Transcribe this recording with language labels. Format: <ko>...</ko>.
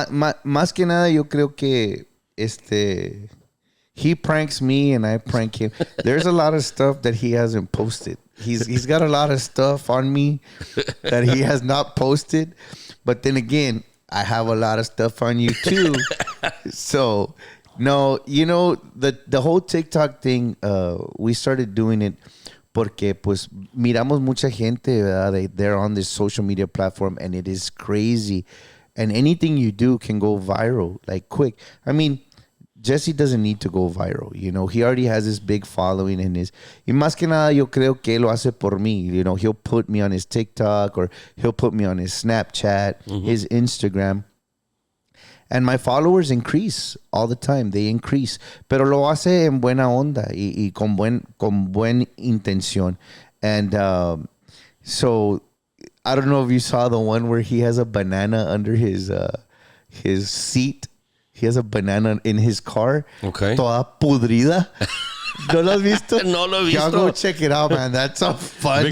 <es>Más que nada, yo creo que</es> <en>he pranks me and I prank him. There's a lot of stuff that he hasn't posted. He's got a lot of stuff on me that he has not posted. But then again, I have a lot of stuff on you too. So... No, the whole TikTok thing, we started doing it</en> <es>porque pues miramos mucha gente, ¿verdad?</es> <en>They're on this social media platform and it is crazy. And anything you do can go viral, like quick. I mean, Jesse doesn't need to go viral, He already has this big following in his...</en> <es>Y más que nada, yo creo que él lo hace por mí.</es> <en>He'll put me on his TikTok or he'll put me on his Snapchat, his Instagram. And my followers increase all the time. They increase.</en> <es>Pero lo hace en buena onda y con buen intención.</es> <en>And so, I don't know if you saw the one where he has a banana under his seat. He has a banana in his car. Okay.</en> <es>Toda pudrida. ¿No lo has visto? No lo he visto.</es> <en>Y'all go check it out, man. That's a funny</en>